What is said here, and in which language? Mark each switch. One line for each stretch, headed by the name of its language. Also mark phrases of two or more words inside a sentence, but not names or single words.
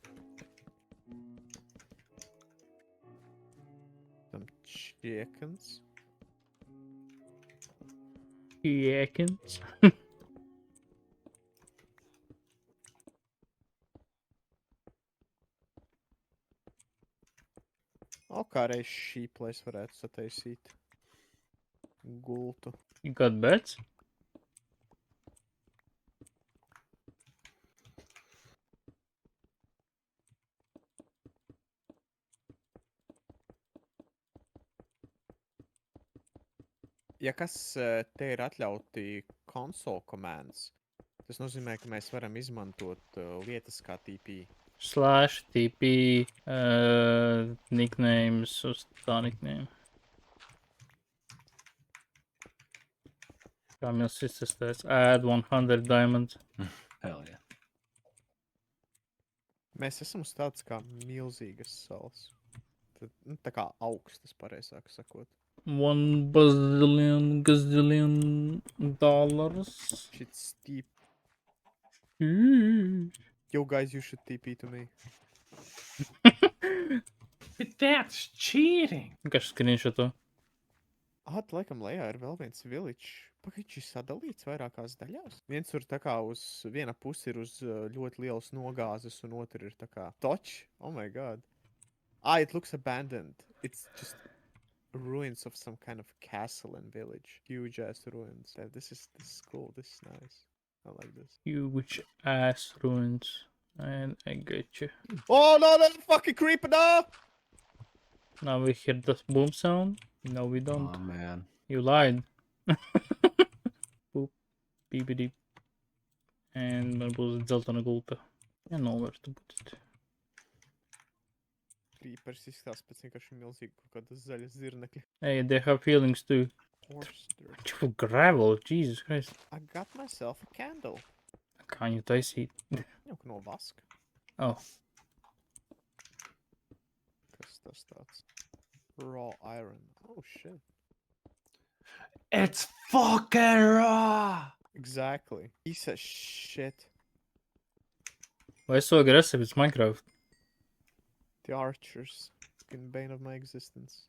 English: Some chickens. Chickens. O,
Latvian: kā reiz šīp, lai es varētu sataisīt gultu.
English: You got beds?
Latvian: Ja kas te ir atļauti
English: console commands,
Latvian: tas nozīmē, ka mēs varam izmantot lietas kā TP.
English: Slash TP nicknames
Latvian: uz tā
English: nickname.
Latvian: Kā mēs izsastēs?
English: Add 100 diamonds. Hell yeah.
Latvian: Mēs esam uz tādas kā milzīgas salas. Tad, nu, tā kā augstas, pareizāk sakot.
English: 1 gazillion dollars. Shit's steep. But Yo, guys, you should TP to me. That's cheating.
Latvian: Vienkārši screenshotu. Tad, laikam, lejā ir vēl viens village. Pagaid, šis sadalīts vairākās daļās. Viens tur tā kā uz viena pusi ir uz ļoti lielas nogāzes, un otra ir tā kā touch.
English: Oh my god. It looks abandoned. It's just ruins of some kind of castle and village. Huge ass ruins. Yeah, this is cool. This is nice. I like this. Huge ass ruins. And I get you. Oh no, that's fucking creeping up! Now we hear the boom sound. No, we don't. Oh man. You lied. Boop. Beepity.
Latvian: And man būs dzeltena gulta. Nevar tu būt. Creepers izskatās pēc vienkārši milzīgi kaut kādas zaļas zirnekļa.
English: Hey, they have feelings too. Horse dirt.
Latvian: Taču gravel,
English: Jesus Christ. I got myself a candle.
Latvian: Kā viņu taisīt? Jau ka no vaska. Oh, Kas tas tāds?
English: Raw iron. Oh shit. It's fucking raw! Exactly. Piece of shit. why so aggressive? It's Minecraft. The archers. Fucking bane of my existence.